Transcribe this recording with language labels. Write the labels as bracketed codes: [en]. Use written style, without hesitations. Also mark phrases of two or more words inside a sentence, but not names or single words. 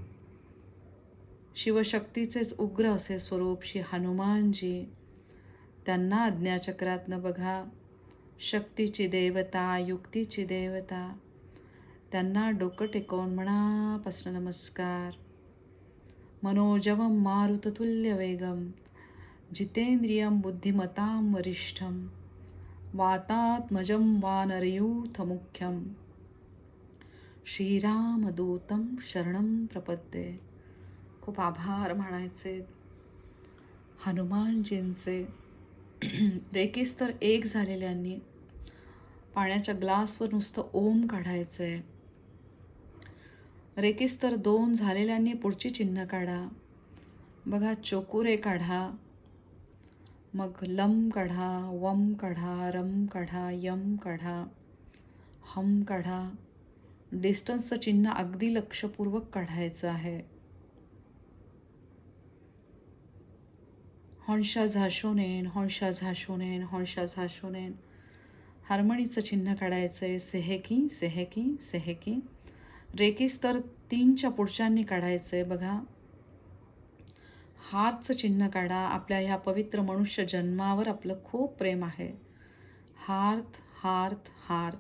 [mr] शिवशक्तीचेच उग्र असे स्वरूप श्री हनुमानजी, त्यांना आज्ञाचक्रातनं बघा शक्तीची देवता, युक्तीची देवता, त्यांना डोकं टेकवून मनापासून नमस्कार. [sa] मनोजवं मारुततुल्यवेगं जितेंद्रियं बुद्धिमतां वरिष्ठं वातात्मजं वानरयूथमुख्यं श्रीरामदूतं शरणं प्रपद्ये. [mr] खूप आभार मानायचे हनुमानजींचे. रेकीस्तर 1 झालेल्यांनी पाण्याच्या ग्लासवर नुसतं ओम काढायचंय. रेकीस्तर 2 झालेल्यांनी पुढची चिन्ह काढा. बघा चोकुरे काढा, मग लम काढा, वम काढा, रम काढा, यम काढा, हम काढा. डिस्टन्सचं चिन्ह अगदी लक्षपूर्वक काढायचं आहे. [ja] 本者是正念、本者是正念、本者是正念. [mr] हार्मणीचं चिन्ह काढायचं आहे. [ja] 性癖 性癖 性癖. [mr] रेकीस्तर 3च्या पुढच्यांनी काढायचं आहे. बघा हार्टचं चिन्ह काढा. आपल्या ह्या पवित्र मनुष्य जन्मावर आपलं खूप प्रेम आहे. हार्थ हार्थ हार्थ.